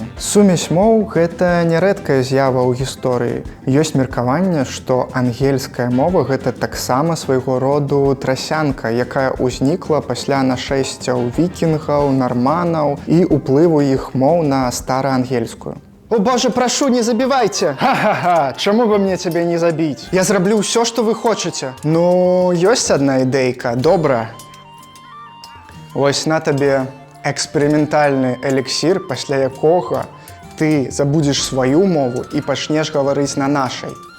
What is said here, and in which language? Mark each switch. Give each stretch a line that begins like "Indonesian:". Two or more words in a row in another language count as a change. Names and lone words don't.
Belarusian: Сумесь моў – гэта нярэдкая з'ява ў гісторыі. Ёсць меркаванне, што ангельская мова – гэта таксама свайго роду тросянка, якая ўзнікла пасля нашэсцяў вікінгаў, нарманаў і ўплыву іх моў на стараангельскую.
Russian: О боже, прошу, не забивайте!
Belarusian: Ха-ха-ха, чаму бы мне цябе не забіць? Я зраблю ўсё, што вы хочаце. Ну, ёсць адна ідэйка, добра. Вось на табе эксперыментальны эліксір, пасля якога ты забудзеш сваю мову і пачнеш гаварыць на нашай.